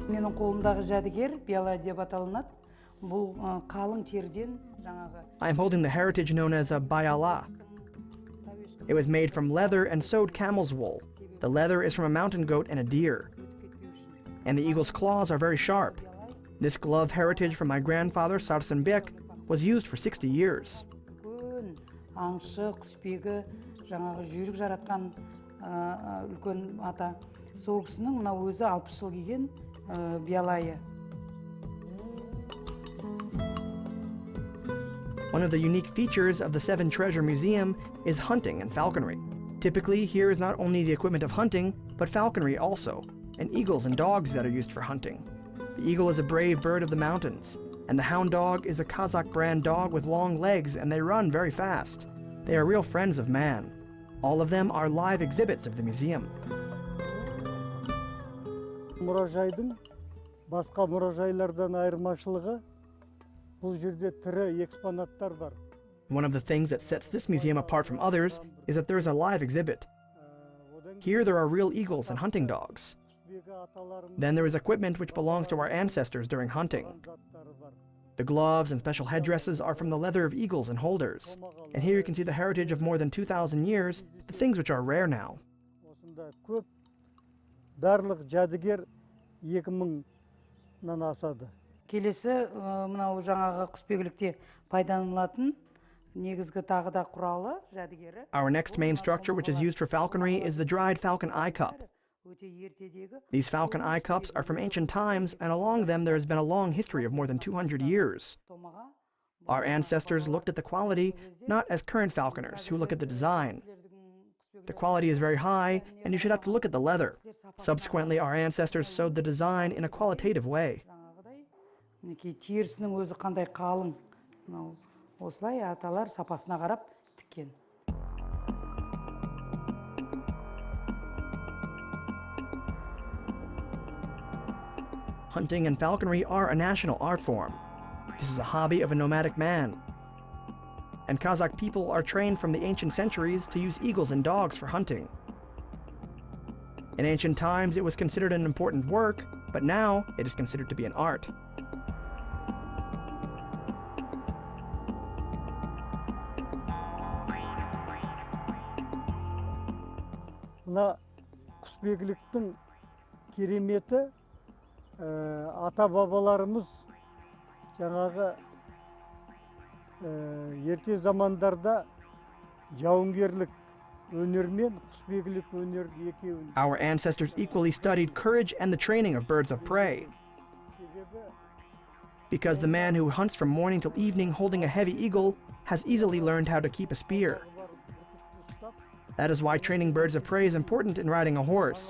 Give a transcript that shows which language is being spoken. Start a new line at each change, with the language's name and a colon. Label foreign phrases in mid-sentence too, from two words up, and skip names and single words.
Kazakh: Менің қолымдағы жәдігер биала деп аталынады. Бұл қалың терден жаңағы.
English: I'm holding the heritage known as a bayala. It was made from leather and sewed camel's wool. The leather is from a mountain goat and a deer. And the eagle's claws are very sharp. This glove heritage from my grandfather, Jibek, was used for 60 years.
Kazakh: Үлкен аңшы, құсбегі, жаңағы жүйрік жаратқан үлкен ата. Сол кісінің мына өзі 60 жыл киген биялайы.
English: One of the unique features of the Seven Treasure Museum is hunting and falconry. Typically, here is not only the equipment of hunting, but falconry also, and eagles and dogs that are used for hunting. The eagle is a brave bird of the mountains, and the hound dog is a Kazakh brand dog with long legs, and they run very fast. They are real friends of man. All of them are live exhibits of the museum.
Kazakh: Мұражайдың басқа мұражайлардан айырмашылығы бұл жерде тірі экспонаттар бар.
English: One of the things that sets this museum apart from others is that there is a live exhibit. Here there are real eagles and hunting dogs. Then there is equipment which belongs to our ancestors during hunting. The gloves and special headdresses are from the leather of eagles and holders. And here you can see the heritage of more than 2,000 years, the things which are rare now.
Kazakh: Барлық жәдігер 2000-нан асады. Келесі мынау жаңағы құсбегілікте пайдаланылатын негізгі тағы да құралы жәдігері.
English: Our next main structure which is used for falconry is the dried falcon eye cup. These falcon eye cups are from ancient times, and along them there has been a long history of more than 200 years. Our ancestors looked at the quality, not as current falconers who look at the design. The quality is very high, and you should have to look at the leather. Subsequently, our ancestors sewed the design in a qualitative way.
Kazakh: Терісінің өзі қандай қалың. Осылай аталар сапасына қарап тіккен.
English: Hunting and falconry are a national art form. This is a hobby of a nomadic man. And Kazakh people are trained from the ancient centuries to use eagles and dogs for hunting. In ancient times, it was considered an important work, but now it is considered to be an art.
Kazakh: Мына құсбегіліктің кереметі ата-бабаларымыз жаңағы ерте замандарда жауынгерлік өнермен құсбегілік өнер екеуін.
English: Our ancestors equally studied courage and the training of birds of prey. Because the man who hunts from morning till evening holding a heavy eagle has easily learned how to keep a spear. That is why training birds of prey is important in riding a horse.